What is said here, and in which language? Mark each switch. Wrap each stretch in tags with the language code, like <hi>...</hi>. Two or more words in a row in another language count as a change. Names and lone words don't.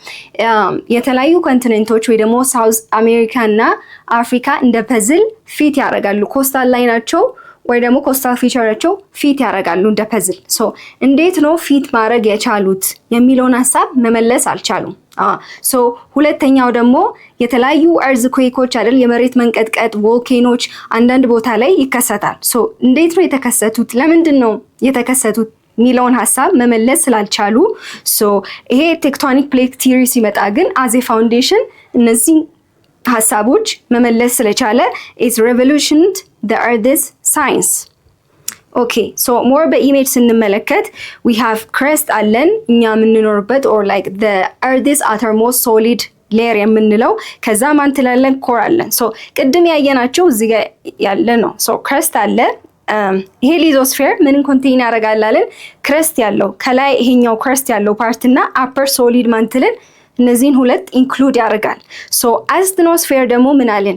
<am>የተለያዩ ኮንቲኔንቶች ወይ ደግሞ ሳውዝ አሜሪካ እና አፍሪካ እንደ ፐዝል ፊት ያደርጋሉ። ኮስታል ላይ ናቸው ወይ ደግሞ</am> <en>ኮስታል ፊቸራቸው</en> <am>ፊት ያደርጋሉ እንደ ፐዝል። ሶ እንዴት ነው ፊት ማድረግ የቻሉት የሚለውን ሐሳብ መመለስ አልቻሉም። ሶ ሁለተኛው ደግሞ የተለያዩ earthquakeዎች አይደል የመሬት መንቀጥቀጥ ቮልኬኖች አንዳንድ ቦታ ላይ ይከሰታል። ሶ እንዴት ነው የተከሰቱት? ለምንድን ነው የተከሰቱት ሚለውን ሐሳብ መመለስ ስላልቻሉ ሶ ይሄ</am> <en>tectonic plate theory</en> <am>ሲመጣ ግን</am> <en>as a foundation</en> <am>እነዚህ ሐሳቦች መመለስ ስለቻለ</am> <en>is revolutionized the earth's science. Okay, so more</en> <am>በኢሜጅ ስንመለከት</am> <en>we have crust</en> <am>አለን እኛ የምንኖርበት</am> <en>or like the earth's outermost solid layer</en> <am>የምንለው ከዛ ማንትል አለን ኮር አለን። so ቅድም ያየናቸው እዚህ ጋር ያለ ነው።</am> <en>so crust</en> <am>አለ ይሄ ሊዞስፌር ምንን ኮንቴን ያደርጋል አለን? crust ያለው ከላይ ይሄኛው crust ያለው ፓርት እና</am> <en>upper solid mantle</en> <am>እነዚህን ሁለት ኢንክሉድ ያደርጋል።</am> <en>so asthenosphere</en> <am>ደግሞ ምን አለን?</am>